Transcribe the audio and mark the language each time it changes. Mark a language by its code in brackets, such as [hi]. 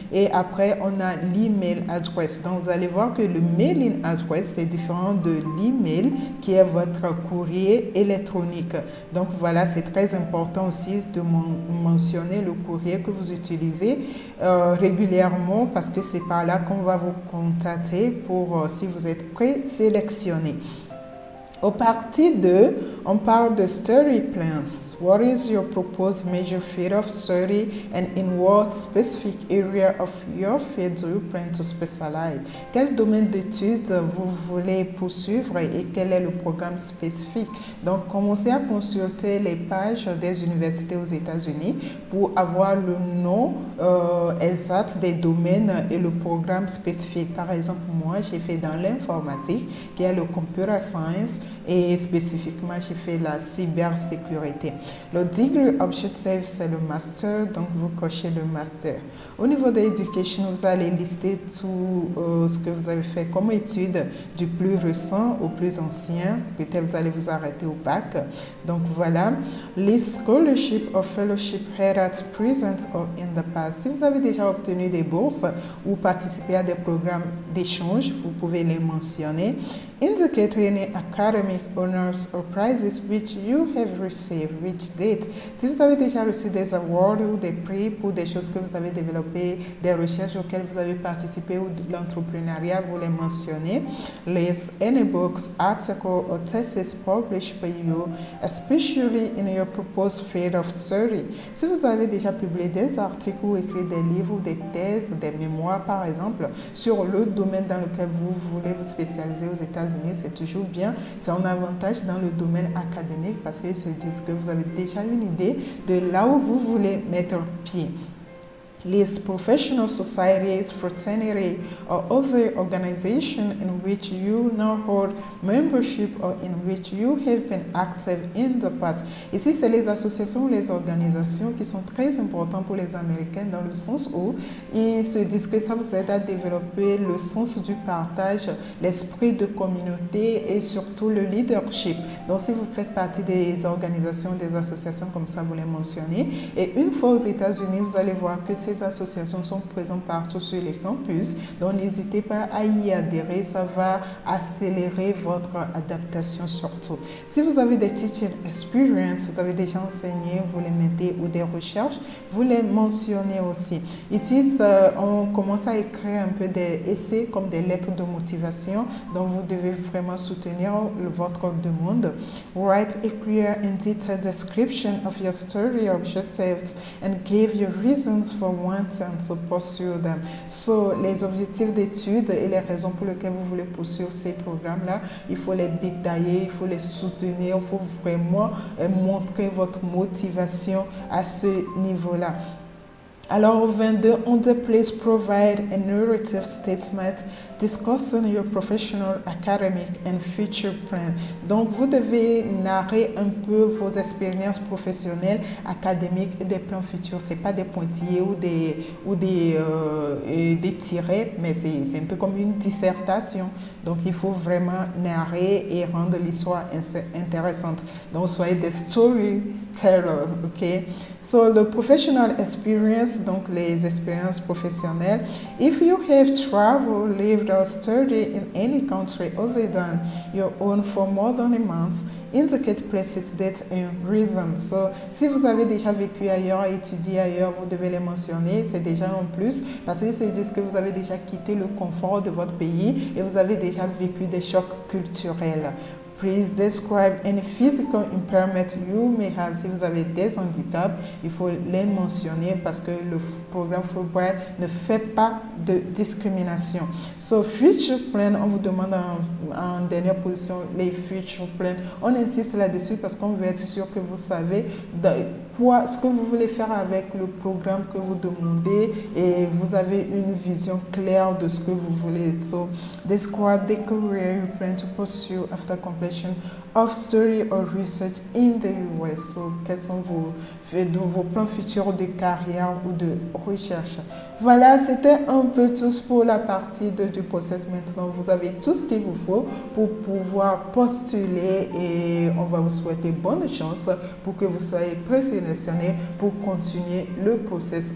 [fr] Et après, on a l'email address. Donc, vous allez voir que le mailing address, c'est différent de l'email qui est votre courrier électronique. Donc, voilà, c'est très important aussi de mentionner le courrier que vous utilisez régulièrement parce que c'est par là qu'on va vous contacter pour si vous êtes présélectionné. Au partie 2, on parle de study plans. [en] What is your proposed major field of study and in what specific area of your field do you plan to specialize? [fr] Quel domaine d'études vous voulez poursuivre et quel est le programme spécifique? Donc, commencez à consulter les pages des universités aux États-Unis pour avoir le nom exact des domaines et le programme spécifique. Par exemple, moi, j'ai fait dans l'informatique, qui est le computer science, et spécifiquement, j'ai fait la cybersécurité. Le degree objective, c'est le master, donc vous cochez le master. Au niveau de l'éducation, vous allez lister tout ce que vous avez fait comme études, du plus récent au plus ancien. Peut-être vous allez vous arrêter au bac. Donc voilà, les [en] scholarships or fellowship had at present or in the past. [fr] Si vous avez déjà obtenu des bourses ou participé à des programmes d'échange, vous pouvez les mentionner. [en] Indicate any academic honors or prizes which you have received, which date. [fr] Si vous avez déjà reçu des awards ou des prix pour des choses que vous avez développées, des recherches auxquelles vous avez participé ou de l'entrepreneuriat, vous les mentionnez. [en] List any books, articles or thesis published by you, especially in your proposed field of study. [fr] Si vous avez déjà publié des articles ou écrit des livres ou des thèses, des mémoires par exemple, sur le domaine dans lequel vous voulez vous spécialiser aux États-Unis, c'est toujours bien. C'est un avantage dans le domaine académique parce qu'ils se disent que vous avez déjà une idée de là où vous voulez mettre pied. [en] List professional societies, fraternity, or other organization in which you now hold membership or in which you have been active in the past. [fr] Ici, c'est les associations, les organisations qui sont très importantes pour les Américains dans le sens où ils se disent que ça vous aide à développer le sens du partage, l'esprit de communauté et surtout le leadership. Donc, si vous faites partie des organisations, des associations comme ça, vous les mentionnez. Et une fois aux États-Unis, vous allez voir que c'est ces associations sont présentes partout sur les campus. Donc, n'hésitez pas à y adhérer. Ça va accélérer votre adaptation surtout. Si vous avez des teaching experience, vous avez déjà enseigné, vous les mettez, ou des recherches, vous les mentionnez aussi. Ici, on commence à écrire un peu des essais comme des lettres de motivation. Donc, vous devez vraiment soutenir votre demande. [en] Write a clear and detailed description of your story objectives and give your reasons for wanting to pursue them. [fr] So, les objectifs d'études et les raisons pour lesquelles vous voulez poursuivre ces programmes-là, il faut les détailler, il faut les soutenir, il faut vraiment montrer votre motivation à ce niveau-là. [en] Alors, 22, on the place provide a narrative statement discussing your professional, academic and future plan. [fr] Donc, vous devez narrer un peu vos expériences professionnelles, académiques et des plans futurs. Ce n'est pas des pointillés ou des tirets, mais c'est un peu comme une dissertation. Donc, il faut vraiment narrer et rendre l'histoire intéressante. Donc, soyez des storytellers, ok? [en] So, the professional experience, [fr] donc les expériences professionnelles. [en] If you have traveled, lived or studied in any country other than your own for more than a month, indicate places, date and reason. [fr] So, si vous avez déjà vécu ailleurs, étudié ailleurs, vous devez les mentionner. C'est déjà un plus parce que ça veut dire que vous avez déjà quitté le confort de votre pays et vous avez déjà vécu des chocs culturels. [en] Please describe any physical impairment you may have. [fr] Si vous avez des handicaps, il faut les mentionner parce que le programme Fulbright ne fait pas de discrimination. So, future plan, on vous demande en dernière position les future plans. On insiste là-dessus parce qu'on veut être sûr que vous savez ce que vous voulez faire avec le programme que vous demandez et vous avez une vision claire de ce que vous voulez. [en] So, describe the career you plan to pursue after completion of study or research in the US. [fr] So, quels sont vos plans futurs de carrière ou de recherche? Voilà, c'était un peu tout pour la partie du process. Maintenant, vous avez tout ce qu'il vous faut pour pouvoir postuler et on va vous souhaiter bonne chance pour que vous soyez présélectionné pour continuer le process.